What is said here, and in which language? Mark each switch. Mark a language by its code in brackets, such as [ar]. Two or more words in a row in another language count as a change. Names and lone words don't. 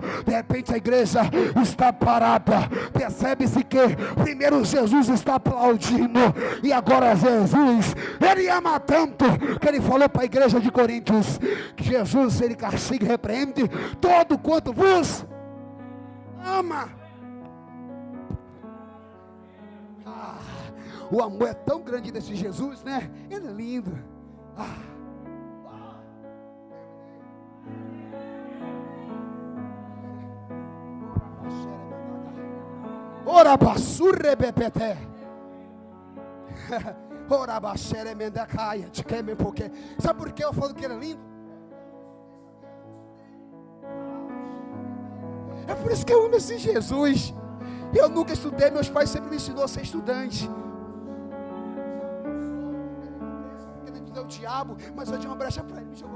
[pt] De repente a igreja está parada. Percebe-se que primeiro Jesus está aplaudindo, e agora Jesus, ele ama tanto, que ele falou para a igreja de Coríntios, que Jesus, ele castiga e repreende todo quanto vos ama. O amor é tão grande desse Jesus, né? Ele é lindo. Ora bassurre bepete. Ora bashere mendacaia. Te queime porque. Sabe por que eu falo que ele é lindo? É por isso que eu amo esse Jesus. Eu nunca estudei, meus pais sempre me ensinou a ser estudante. O diabo, mas eu tinha uma brecha para ele, me jogou.